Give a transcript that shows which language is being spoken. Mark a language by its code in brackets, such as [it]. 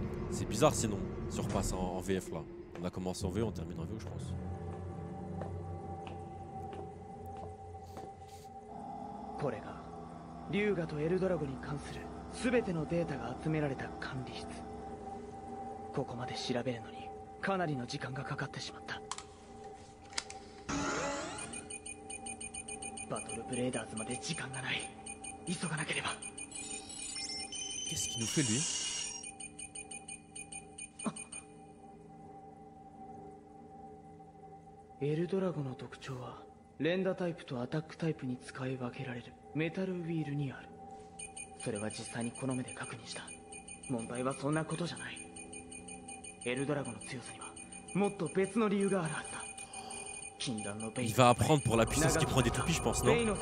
[fr] C'est bizarre sinon, si on repasse en VF là. On a commencé en VO, on termine en VO je pense. C'est [ja] 龍河とエルドラゴに関する全てのデータが集められた管理室。ここまで調べるのにかなりの時間がかかってしまった。バトルブレーダーズまで時間がない。急がなければ。 [fr] Qu'est-ce qu'il nous fait lui? [ja] エルドラゴの特徴は連打タイプとアタックタイプに使い分けられるメタルウィールにある。それは実際にこの目で確認した。問題はそんなことじゃない。エルドラゴの強さにはもっと別の理由があるはずだ。 [fr] Il va apprendre pour la puissance qu'il prend des toupies, je pense, non?